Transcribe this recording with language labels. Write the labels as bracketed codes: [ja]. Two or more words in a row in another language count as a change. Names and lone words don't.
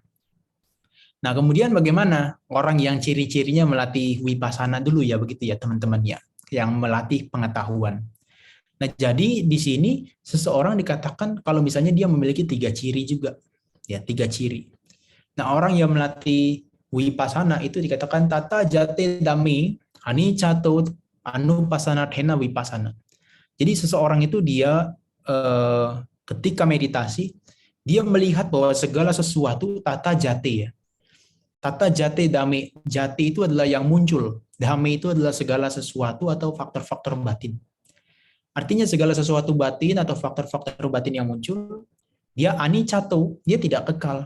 [id] Nah, kemudian bagaimana orang yang ciri-cirinya melatih wipasana dulu ya, begitu ya teman-teman ya, yang melatih pengetahuan. Nah, jadi di sini seseorang dikatakan kalau misalnya dia memiliki 3 ciri juga, ya 3 ciri. Nah, orang yang melatih wipasana itu dikatakan [pi] tata jate dami anicato anupasana thena wipasana. [id] Jadi seseorang itu dia ketika meditasi dia melihat bahwa segala sesuatu [pi] tata jate [id] ya. [pi] Tata jate dame, [id] jate itu adalah yang muncul. Dame itu adalah segala sesuatu atau faktor-faktor batin. Artinya segala sesuatu batin atau faktor-faktor batin yang muncul, dia anicato, dia tidak kekal.